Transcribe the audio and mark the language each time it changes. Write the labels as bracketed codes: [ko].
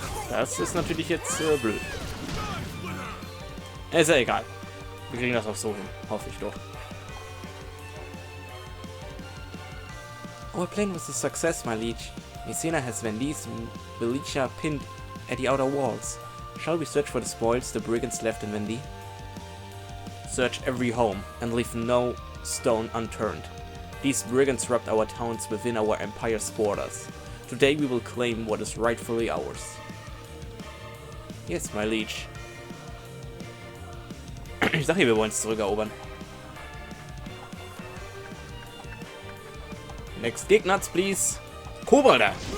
[de] Das ist natürlich jetzt blöd. Ist ja egal. Wir kriegen das auch so hin. Hoffe ich doch. [en] Our plan was a success, my liege. Messena has Vendee's militia pinned at the outer walls. Shall we search for the spoils the brigands left in Vendee? Search every home and leave no stone unturned. These brigands robbed our towns within our empire's borders. Today we will claim what is rightfully ours. Yes, my liege. [de] Ich sag hier, wir wollen es zurückerobern. [en] Next [de] Gegner, [en] please. [de] Kobolde!